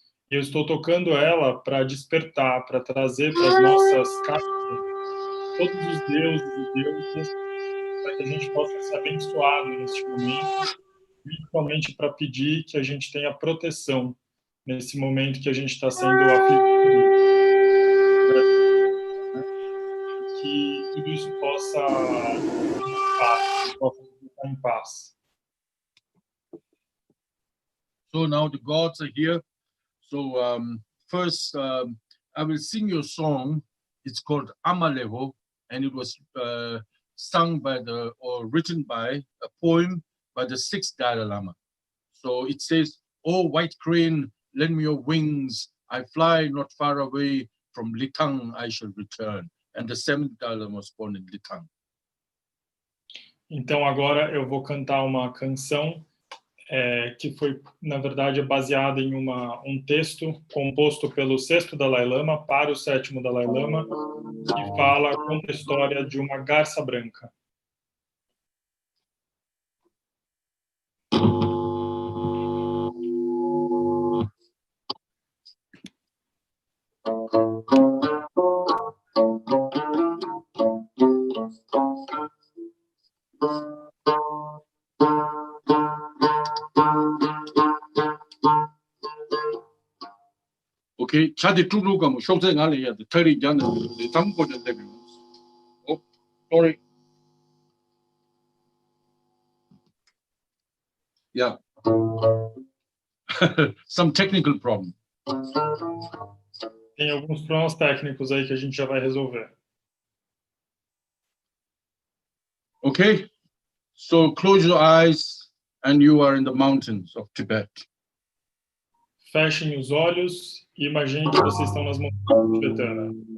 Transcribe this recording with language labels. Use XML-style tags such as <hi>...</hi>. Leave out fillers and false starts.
<pt>Eu estou tocando ela para despertar, para trazer para as nossas casas todos os deuses e deusas, para que a gente possa ser abençoado neste momento, principalmente para pedir que a gente tenha proteção nesse momento que a gente está sendo afligido. Que tudo isso possa ficar em paz.</pt> <en>So now the gods are here. So first, I will sing your song. It's called Amaleho, and it was sung by or written by a poem by the sixth Dalai Lama. So it says, "Oh, white crane, lend me your wings. I fly not far away. From Litang I shall return." And the seventh Dalai Lama was born in Litang.</en> <pt>Então agora eu vou cantar uma canção que foi, na verdade, baseada em um texto composto pelo sexto Dalai Lama para o sétimo Dalai Lama, que conta a história de uma garça branca. Okay, chadi tulu kamu shokse ngale ya the thirty jana the tampo de debi.</pt> <en>Oh, sorry. Yeah. Some technical problem.</en> <pt>Tem alguns problemas técnicos aí que a gente já vai resolver.</pt> <en>Okay, so close your eyes and you are in the mountains of Tibet.</en> <pt>Fechem os olhos e imaginem que vocês estão nas montanhas tibetanas.</pt>